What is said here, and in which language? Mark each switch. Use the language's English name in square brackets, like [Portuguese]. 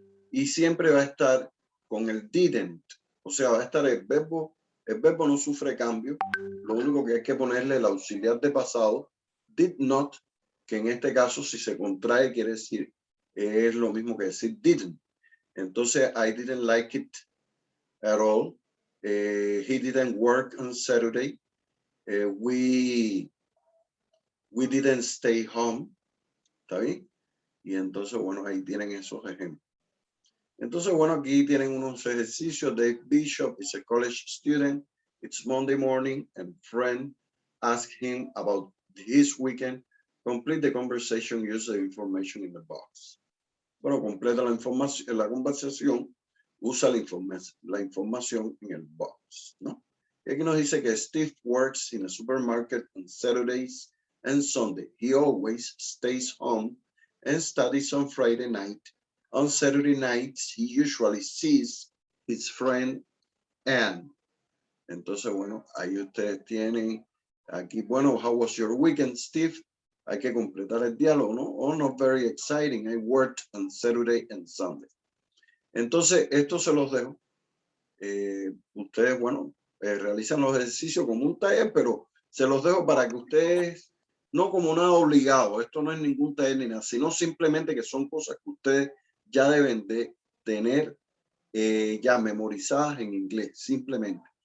[Spanish] Y siempre va a estar con el didn't. O sea, va a estar el verbo no sufre cambio. Lo único que hay que ponerle el auxiliar de pasado, did not, que en este caso si se contrae quiere decir, es lo mismo que decir didn't. Entonces, [English] I didn't like it at all. He didn't work on Saturday. We didn't stay home. [Spanish] ¿Está bien? Y entonces, bueno, ahí tienen esos ejemplos. Entonces, bueno, aquí tienen unos ejercicios. [English] Dave Bishop is a college student. It's Monday morning and friend asked him about his weekend. Complete the conversation, use the information in the box. [Spanish] Bueno, completa la información, la conversación, usa la información en el box, ¿no? Y aquí nos dice que [English] Steve works in a supermarket on Saturdays and Sunday. He always stays home and studies on Friday night. On Saturday nights, he usually sees his friend Anne. [Spanish] Entonces, bueno, ahí ustedes tienen aquí, bueno, [English] how was your weekend, Steve? [Spanish] Hay que completar el diálogo, ¿no? [English] Oh, not very exciting. I worked on Saturday and Sunday. [Spanish] Entonces, esto se los dejo. Ustedes, bueno, realizan los ejercicios como un taller, pero se los dejo para que ustedes, no como nada obligado, esto no es ningún taller ni nada, sino simplemente que son cosas que ustedes ya deben de tener ya memorizadas en inglés, simplemente.